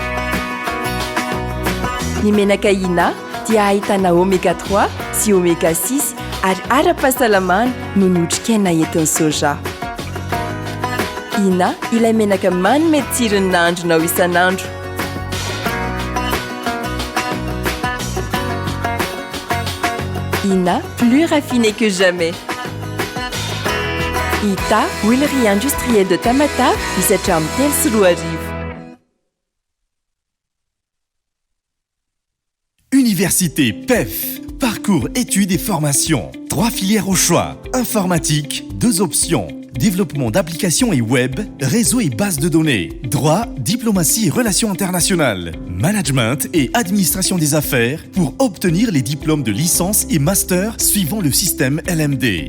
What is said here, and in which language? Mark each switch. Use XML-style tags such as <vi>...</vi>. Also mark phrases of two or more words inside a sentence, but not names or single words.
<mg>Ny menaka Ina dia ahitana oméga 3 sy oméga 6 ary ara-pahasalamana no notrikaina entin'ny soja. Ina ilay menaka manome tsirony nandronao isanandro. Ina,</mg> <fr>plus raffiné que jamais.</fr> <mg>Ita, huilerie industrielle de Tamatave, misatra amin'ny telo sy roa arivo.</mg> <fr>Université PEF. Parcours études et formations. 3 filières au choix. Informatique, 2 options. développement d'applications et web, réseau et base de données, droit, diplomatie et relations internationales, management et administration des affaires pour obtenir les diplômes de licence et master suivant le système LMD.</fr>